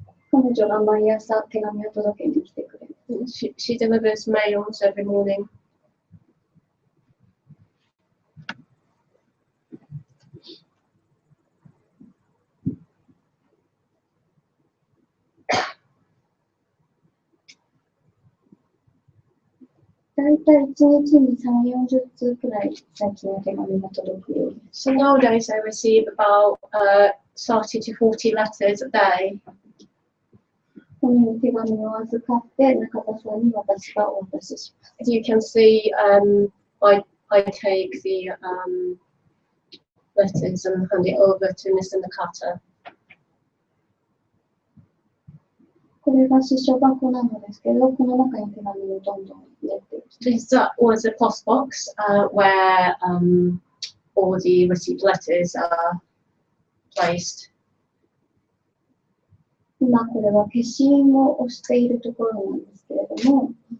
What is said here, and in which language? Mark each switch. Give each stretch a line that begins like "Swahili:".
Japanese: 彼女が毎朝手紙を届けに来てくれる。
English: She delivers mails every morning.
Japanese: いたい1日に3、40通くらい最近は手紙が届くようです。
English: So nowadays I receive about 30 to 40 letters a day.
Japanese: このように手紙を預かって中田さんに私がお渡しします。
English: As you can see, I take the letters and hand it over to Mr. Nakata.
Japanese: これが支所箱なのですけど、この中に手紙をどんどん入れていきます。
English: This was a post box where all the received letters are placed.
Japanese: 今これは消印を押しているところなんですけれども、